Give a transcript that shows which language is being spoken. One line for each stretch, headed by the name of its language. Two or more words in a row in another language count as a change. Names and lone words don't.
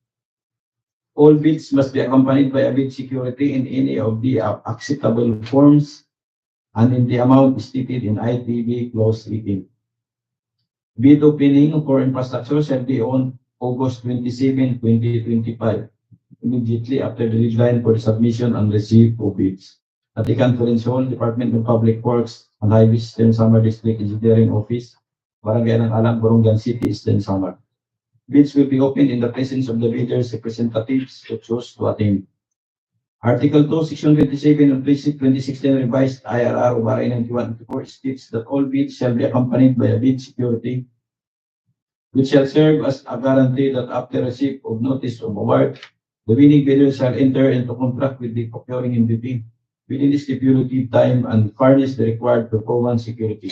English: All bids must be accompanied by a bid security in any of the acceptable forms and in the amount stated in ITB Clause 18. Bid opening for infrastructure shall be on August 27, 2025, immediately after the deadline for the submission and receipt of bids. At the Conference Hall, Department of Public Works and Highway System Samar District Engineering Office, Barangay ng Alang, Borongan City, Eastern Samar. Bids will be opened in the presence of the bidders' representatives who choose to attend. Article 2, Section 27 of 2016 revised IRR of RA 9194 states that all bids shall be accompanied by a bid security, which shall serve as a guarantee that after receipt of notice of award, the winning bidder shall enter into contract with the procuring entity within the stipulated time and furnish the required performance security.